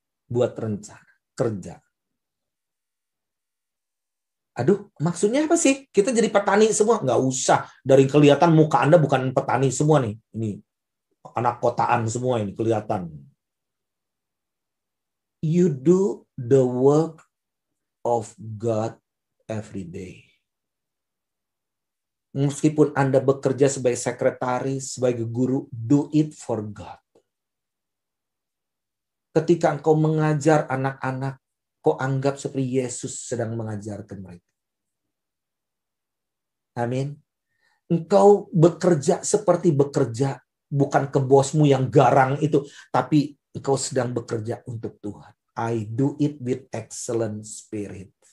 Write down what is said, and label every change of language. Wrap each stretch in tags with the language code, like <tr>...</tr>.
<id>Buat rencana, kerja. Aduh, maksudnya apa sih? Kita jadi petani semua? Nggak usah. Dari kelihatan muka Anda bukan petani semua nih. Ini anak kotaan semua ini kelihatan.</id> <en>You do the work of God every day.</en> <id>Meskipun Anda bekerja sebagai sekretaris, sebagai guru,</id> <en>do it for God.</en> <id>Ketika engkau mengajar anak-anak, kau anggap seperti Yesus sedang mengajarkan mereka. Amin. Engkau bekerja seperti bekerja, bukan ke bosmu yang garang itu, tapi engkau sedang bekerja untuk Tuhan.</id> <en>I do it with excellent spirit.</en>